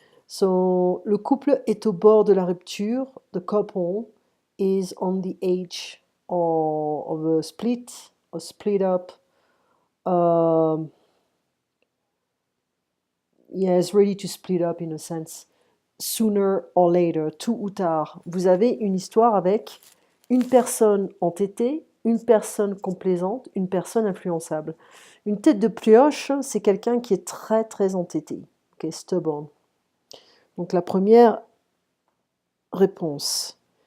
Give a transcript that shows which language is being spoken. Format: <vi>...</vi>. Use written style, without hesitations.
<fr>So, le couple est au bord de la rupture.</fr> <en>The couple is on the edge of a split up. Is ready to split up in a sense. Sooner or later,</en> <fr>tôt ou tard. Vous avez une histoire avec une personne entêtée, une personne complaisante, une personne influençable. Une tête de pioche, c'est quelqu'un qui est très très entêté, okay, stubborn. Donc la première réponse.</fr>